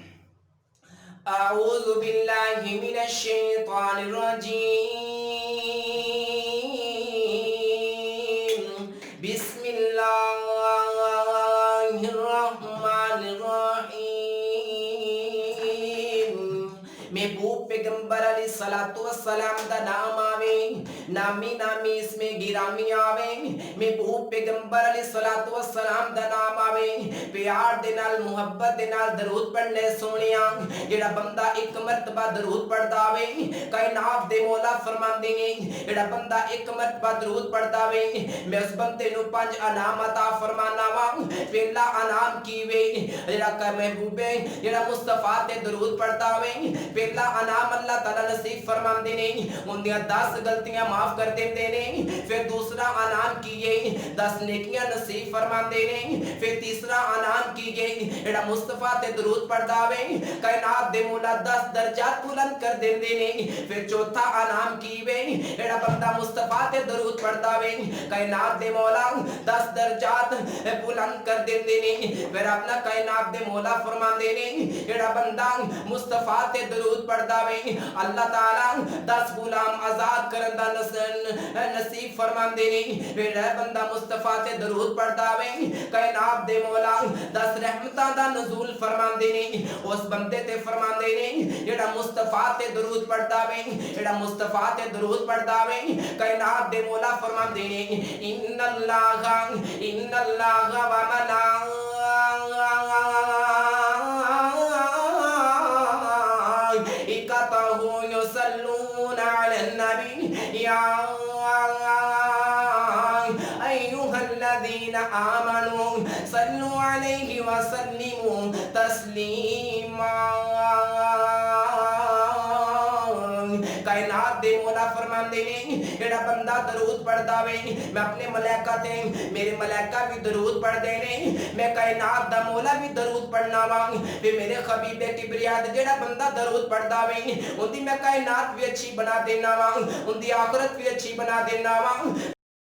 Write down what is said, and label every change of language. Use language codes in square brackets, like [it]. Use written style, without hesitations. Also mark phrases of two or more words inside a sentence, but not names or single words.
[ar] اعوذ باللہ من الشیطان الرجیم، بسم اللہ الرحمن الرحیم۔ [pa] محبوب پیغمبر [ar] علیہ السلام [pa] دا نام آوے، نامی نامی اس میں گرامی آوے، محبوب پیغمبر [ar] علیہ السلام [pa] دا نام آوے، پیار دے نال محبت دے نال درود پڑھنے سونیاں۔ جڑا بندہ ایک مرتبہ درود پڑھدا وے، کائنات دے مولا فرماندے نے جڑا بندہ ایک مرتبہ درود پڑھدا وے میں اس بندے نو 5 انعام عطا فرمانا وا۔ پہلا انعام کی وے جڑا کہ محبوب جڑا مصطفیٰ تے درود پڑھدا وے، پہلا انعام اللہ تعالی نصیب فرماندے نے اندیاں 10 غلطیاں معاف کر دیندے نے۔ پھر دوسرا انعام کیے 10 نیکیاں نصیب فرماندے نے۔ پھر تیسرا انعام کیے جڑا مصطفیٰ تے درود پڑھدا وے کائنات دے مولا 10 درجات بلند کر دیندے نے۔ پھر چوتھا انعام کیے جڑا بندہ مصطفیٰ تے درود پڑھدا وے کائنات دے مولا 10 درجات بلند کر دیندے نے۔ پھر اپنا کائنات دے مولا فرماندے نے جڑا بندہ مصطفیٰ تے درود پڑھدا وے اللہ تعالی 10 غلام آزاد کرن دا نصیب فرماندے نے۔ پھر بندہ مصطفیٰ تے درود پڑھدا وے کائنات دے مولا 10 رحمتاں دا نزول فرماندے نے۔ اس بندے تے فرماندے نے جڑا مصطفیٰ تے درود پڑھدا وے، جڑا مصطفیٰ تے درود پڑھدا وے کائنات دے مولا فرماندے نے [ar] ان اللہ و ملائکتہ یصلون علی النبی یا ایھا الذین آمنوا صلوا علیہ وسلموا تسلیما۔ [pa] کائنات دے مولا فرماندے نے جڑا بندہ درود پڑھدا وے میں اپنے ملائکہ تے میرے ملائکہ بھی درود پڑھ دے نے، میں کائنات دا مولا بھی درود پڑھنا وا۔ پھر میرے حبیب کبریا جڑا بندہ درود پڑھدا وے اندی میں کائنات بھی اچھی بنا دینا وا، اندی آخرت بھی اچھی بنا دینا وا۔